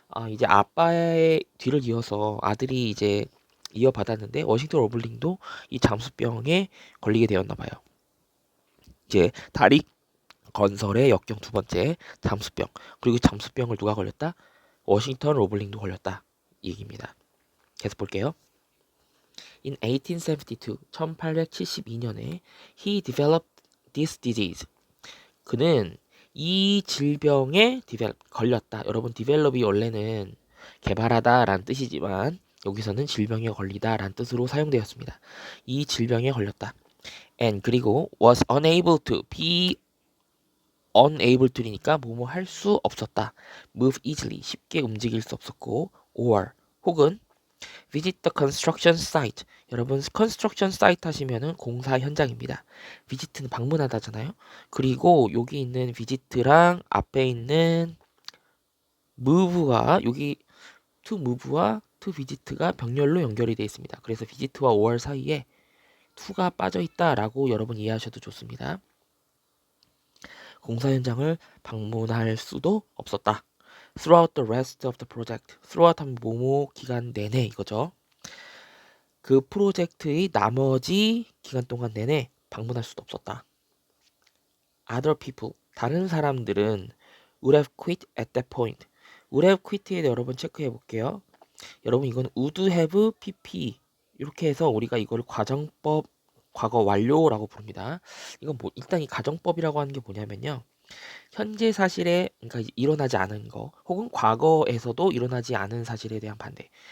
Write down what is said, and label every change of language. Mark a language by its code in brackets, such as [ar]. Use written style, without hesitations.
[ko] 이제 아빠의 뒤를 이어서 아들이 이제 이어받았는데 워싱턴 로블링도 이 잠수병에 걸리게 되었나 봐요. 이제 다리 건설의 역경 두 번째 잠수병. 그리고 잠수병을 누가 걸렸다? 워싱턴 로블링도 걸렸다. 이 얘기입니다. 계속 볼게요. [en] In 1872, 1872년에 he developed this disease. [ko] 그는 이 질병에 걸렸다. 여러분, develop이 원래는 개발하다라는 뜻이지만 여기서는 질병에 걸리다라는 뜻으로 사용되었습니다. 이 질병에 걸렸다. [en] And 그리고 was unable to be unable to니까 [ko] 뭐뭐 할 수 없었다. [en] move easily [ko] 쉽게 움직일 수 없었고 [en] or 혹은 visit the construction site. [ko] 여러분 construction site 하시면은 공사 현장입니다. visit는 방문하다잖아요. 그리고 여기 있는 visit랑 앞에 있는 move가 여기 to move와 to visit가 병렬로 연결이 되어 있습니다. 그래서 visit와 or 사이에 to가 빠져 있다라고 여러분 이해하셔도 좋습니다. 공사 현장을 방문할 수도 없었다. [en] Throughout the rest of the project. [ko] Throughout 하면 모모 기간 내내 이거죠. 그 프로젝트의 나머지 기간 동안 내내 방문할 수도 없었다. [en] Other people. [ko] 다른 사람들은 [en] would have quit at that point. [ko] would have quit에 여러분 체크해 볼게요. 여러분 이건 would have pp 이렇게 해서 우리가 이걸 과정법 과거 완료라고 부릅니다. 이건 뭐 일단 이 가정법이라고 하는 게 뭐냐면요. 현재 사실에 그러니까 일어나지 않은 거 혹은 과거에서도 일어나지 않은 사실에 대한 반대.